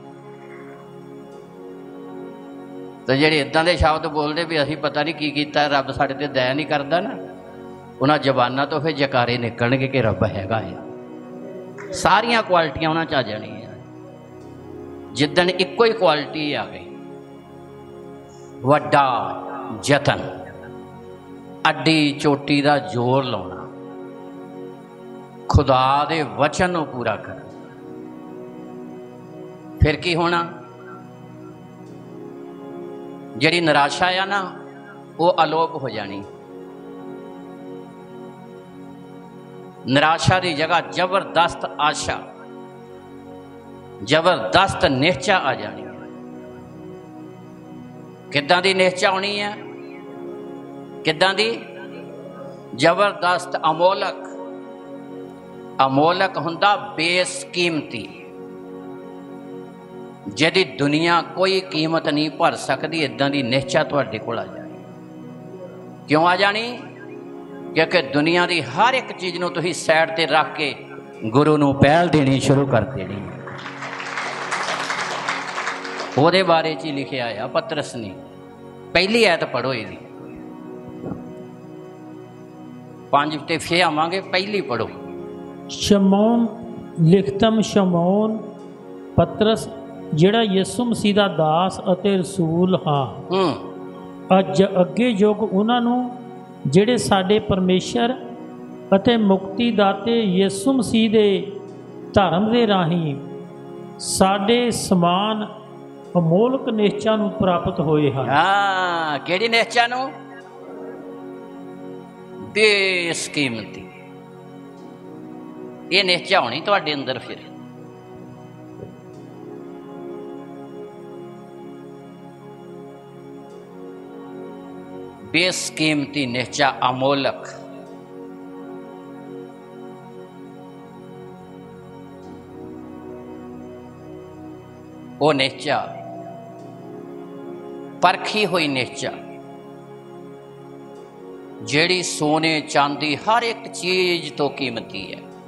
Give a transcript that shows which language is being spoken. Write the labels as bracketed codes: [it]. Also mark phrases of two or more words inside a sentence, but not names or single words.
[pa] ਤੋ ਜਿਹੜੇ ਇੱਦਾਂ ਦੇ ਸ਼ਬਦ ਬੋਲਦੇ ਵੀ ਅਸੀਂ ਪਤਾ ਨਹੀਂ ਕੀ ਕੀਤਾ, ਰੱਬ ਸਾਡੇ ਤੇ ਦਇਆ ਨਹੀਂ ਕਰਦਾ ਨਾ, ਉਨ੍ਹਾਂ ਜ਼ਬਾਨਾਂ ਤੋਂ ਫਿਰ ਜੈਕਾਰੇ ਨਿਕਲਣਗੇ ਕਿ ਰੱਬ ਹੈਗਾ ਹੈ। ਸਾਰੀਆਂ ਕੁਆਲਿਟੀਆਂ ਉਨ੍ਹਾਂ ਚ ਆ ਜਾਣੀਆਂ। ਜਿੱਦਣ ਇੱਕੋ ਹੀ ਕੁਆਲਿਟੀ ਆ ਗਈ, ਵੱਡਾ ਯਤਨ, ਅੱਡੀ ਚੋਟੀ ਦਾ ਜ਼ੋਰ ਲਾਉਣਾ, ਖ਼ੁਦਾ ਦੇ ਵਚਨ ਨੂੰ ਪੂਰਾ ਕਰ। ਫਿਰ ਕੀ ਹੋਣਾ? ਜਿਹੜੀ ਨਿਰਾਸ਼ਾ ਆ ਨਾ ਉਹ ਅਲੋਪ ਹੋ ਜਾਣੀ। ਨਿਰਾਸ਼ਾ ਕੀ ਜਗ੍ਹਾ ਜ਼ਬਰਦਸਤ ਆਸ਼ਾ, ਜ਼ਬਰਦਸਤ ਨਿਸ਼ਚਾ ਆ ਜਾਣੀ। ਕਿੱਦਾਂ ਦੀ ਨਿਸ਼ਚਾ ਆਣੀ ਹੈ? ਕਿੱਦਾਂ ਦੀ? ਜ਼ਬਰਦਸਤ, ਅਮੋਲਕ। ਅਮੋਲਕ ਹੁੰਦਾ ਬੇਸ਼ਕੀਮਤੀ, ਜਿਹਦੀ ਦੁਨੀਆ ਕੋਈ ਕੀਮਤ ਨਹੀਂ ਭਰ ਸਕਦੀ। ਇੱਦਾਂ ਦੀ ਨਿਸ਼ਚਾ ਤੁਹਾਡੇ ਕੋਲ ਆ ਜਾਣੀ। ਕਿਉਂ ਆ ਜਾਣੀ? ਕਿਉਂਕਿ ਦੁਨੀਆ ਕੀ ਹਰ ਇੱਕ ਚੀਜ਼ ਨੂੰ ਤੁਸੀਂ ਸਾਈਡ ਤੇ ਰੱਖ ਕੇ ਗੁਰੂ ਨੂੰ ਪਹਿਲ ਦੇਣੀ ਸ਼ੁਰੂ ਕਰ ਦੇਣੀ। ਉਹਦੇ ਬਾਰੇ ਚ ਹੀ ਲਿਖਿਆ ਆ ਪਤਰਸ ਨੇ। ਪਹਿਲੀ ਆਇਤ ਪੜ੍ਹੋ ਇਹਦੀ, 5 ਤੇ ਫਿਰ ਆਵਾਂਗੇ। ਪਹਿਲੀ ਪੜ੍ਹੋ। ਸ਼ਮਊਨ ਲਿਖਤਮ ਸ਼ਮਊਨ ਪਤਰਸ ਜਿਹੜਾ ਯਿਸੂ ਮਸੀਹ ਦਾ ਦਾਸ ਅਤੇ ਰਸੂਲ ਹਾਂ, ਅੱਜ ਅੱਗੇ ਯੁੱਗ ਉਹਨਾਂ ਨੂੰ ਜਿਹੜੇ ਸਾਡੇ ਪਰਮੇਸ਼ਰ ਅਤੇ ਮੁਕਤੀ ਦਾਤੇ ਯਿਸੂ ਮਸੀਹ ਦੇ ਧਰਮ ਦੇ ਰਾਹੀਂ ਸਾਡੇ ਸਮਾਨ ਅਮੋਲਕ ਨਿਸ਼ਚਾ ਨੂੰ ਪ੍ਰਾਪਤ ਹੋਏ ਹਨ। ਹਾਂ, ਕਿਹੜੀ ਨਿਸ਼ਚਾ ਨੂੰ? ਬੇਸਕੀਮਤੀ। ਏ ਨਿਸ਼ਚਾ ਹੋਣੀ ਤੁਹਾਡੇ ਅੰਦਰ। ਫਿਰ ਬੇਸ਼ਕੀਮਤੀ ਨਿਸ਼ਚਾ, ਅਮੋਲਕ। ਉਹ ਨਿਸ਼ਚਾ ਪਰਖੀ ਹੋਈ ਨਿਸ਼ਚਾ, ਜਿਹੜੀ ਸੋਨੇ ਚਾਂਦੀ ਹਰ ਇੱਕ ਚੀਜ਼ ਤੋਂ ਕੀਮਤੀ ਹੈ।